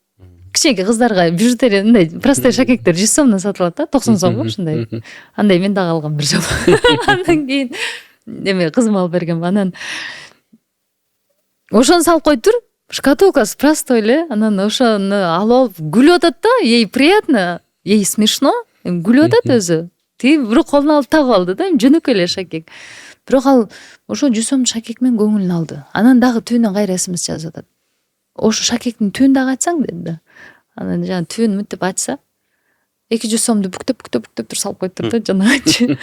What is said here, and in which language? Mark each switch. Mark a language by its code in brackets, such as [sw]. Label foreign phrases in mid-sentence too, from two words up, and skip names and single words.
[ky] Кичинекей кыздарга бижутерия мындай простой шакектер 100 сомдон сатып алат да, 90 сомго ушундай. Андай мен дагы алгам бир жолу. Андан кийин эме кызым алып берген. Анан ошону салып коюп тур, шкатулкасы простой эле. Анан ошону алып күлүп атат да, [ru] ей приятно, ей смешно, [ky] күлүп атат өзү. Тиги бирок колуна алып тагып алды да, жөнөкөй эле шакек. Бирок ал ошо 100 сомдук шакек менен көңүлүн алды. Анан дагы түбүнөн кайра СМС жазып атат. Ошо шакектин түбүн дагы ачсаң деди да. Анан жана түбүн мынтип ачса, 200 сомду бүктөп тур салып коюптур да жанагычы.